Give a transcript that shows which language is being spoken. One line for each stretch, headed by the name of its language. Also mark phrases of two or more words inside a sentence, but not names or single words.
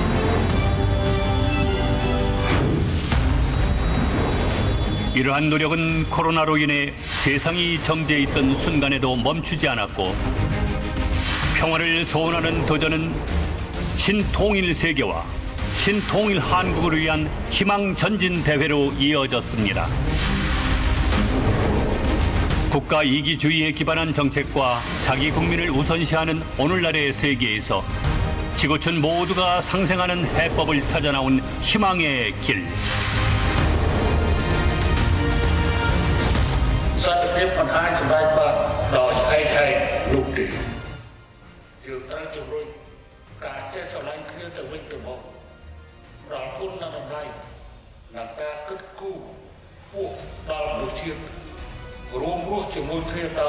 Korean: 이러한 노력은 코로나로 인해 세상이 정지해 있던 순간에도 멈추지 않았고, 평화를 소원하는 도전은 신통일 세계와 신통일 한국을 위한 희망 전진 대회로 이어졌습니다. 국가 이기주의에 기반한 정책과 자기 국민을 우선시하는 오늘날의 세계에서 지구촌 모두가 상생하는 해법을 찾아 나온 희망의 길.
Khmer: សន្តិភាពមិនអាចសម្រេចបានដោយហែកហែកនោះទេយើងត្រូវជំរុញការចេះស្រឡាញ់គ្នាទៅវិញទៅមកដល់គុ ណនិងតម្លៃនិងការគិតគូរពោះដល់មនុស្សជាតិរួមរស់ជាមួយគ្នាដោយ